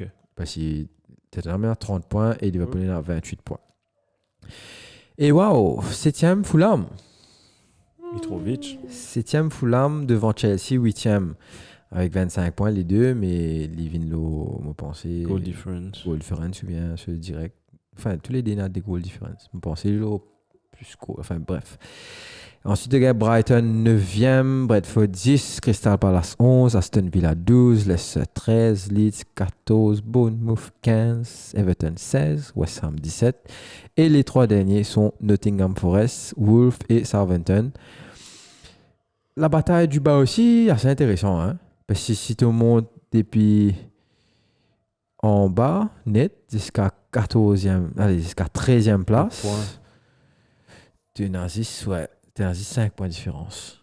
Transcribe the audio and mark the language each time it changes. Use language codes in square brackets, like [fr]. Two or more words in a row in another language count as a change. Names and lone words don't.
[fr] Parce que Tottenham a 30 points et Liverpool a 28 points. Et waouh, 7e Fulham. Mitrovic. 7e Fulham devant Chelsea, 8e avec 25 points les deux, mais Livinlo, je pensais. [en] Goal difference. Goal difference [fr] ou bien sur le direct. Enfin, tous les deux ont des [en] goal difference. [fr] Je pensais le plus court. Enfin, bref. Ensuite, il y a Brighton 9e, Bradford 10, Crystal Palace 11, Aston Villa 12, Leicester 13, Leeds 14, Bournemouth 15, Everton 16, West Ham 17. Et les trois derniers sont Nottingham Forest, Wolves et Southampton. La bataille du bas aussi, assez intéressant. Hein? Parce que si tu montes depuis en bas, net, jusqu'à 14e, allez, jusqu'à 13e place, tu as 5 points de différence.